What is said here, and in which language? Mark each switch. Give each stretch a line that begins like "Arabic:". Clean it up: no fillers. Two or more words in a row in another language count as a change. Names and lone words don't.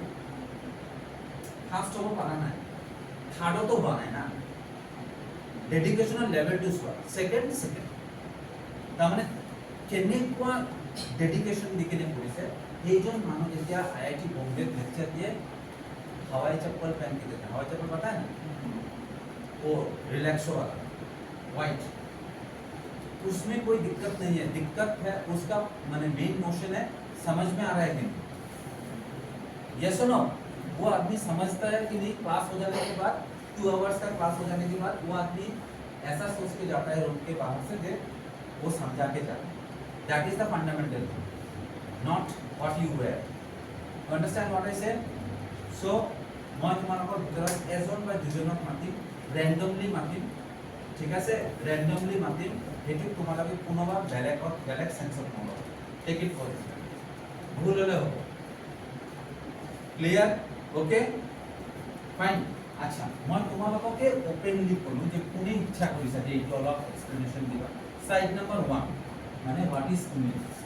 Assamese: ফাৰ্ষ্ট হ'ব পৰা নাই থাৰ্ডতো হোৱা নাই না ডেডিকেশনৰ লেভেলটো চোৱা সেকেন্ড তাৰমানে কেনেকুৱা ডেডিকেশন দি কেনে কৰিছে এইজন মানুহ যেতিয়া IIT बॉम्बे লেকচাৰ দিয়ে
Hindi: हवाई चप्पल पहन के देते हैं हवाई चप्पल पता है ना वो रिलैक्सो वाला वाइट उसमें कोई दिक्कत नहीं है दिक्कत है उसका माने मेन मोशन है समझ में आ रहा है कि नहीं यस और नो वो आदमी समझता है कि नहीं क्लास हो जाने के बाद 2 आवर्स का क्लास हो जाने के बाद वो आदमी ऐसा सोच के जाता है रूम के बाहर से दे वो समझा के जाता है
English: that is the fundamental not what you were you understand what I said so
Assamese: মই তোমালোকৰ ভিতৰত এজন বা দুজনক মাতিম ৰেন্ডমলি মাতিম ঠিক আছে ৰেন্ডমলি মাতিম হেতু তোমালোকে কোনোবা বেলেগ সেন্সত নলবা
English: take it for
Assamese: ভুল হলে হ'ব
English: clear okay fine
Assamese: আচ্ছা মই তোমালোককে ওপেনলি কলো যে কোনে ইচ্ছা কৰিছা যে এইটো অলপ এক্সপ্লেনেশ্যন দিবা
English: side number
Assamese: 1 মানে
English: what is image